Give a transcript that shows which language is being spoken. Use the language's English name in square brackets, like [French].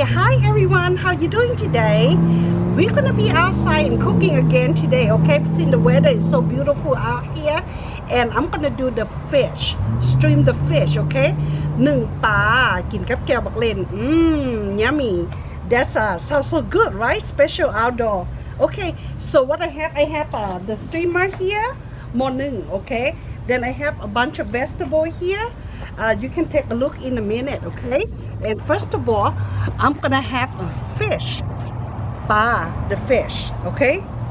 [English] Hi everyone, how you doing today? We're gonna be outside and cooking again today, okay? Since the weather is so beautiful out here, and I'm gonna do the fish, stream the fish, okay? [Thai] นึ่งปลากินกับแจ่วบักเล่นyummy. [English] That's sounds so good, right? Special outdoor. Okay, so what I have the steamer here, morning, okay? Then I have a bunch of vegetable here. You can take a look in a minute, okay? And first of all, I'm gonna have a fish, the fish, okay?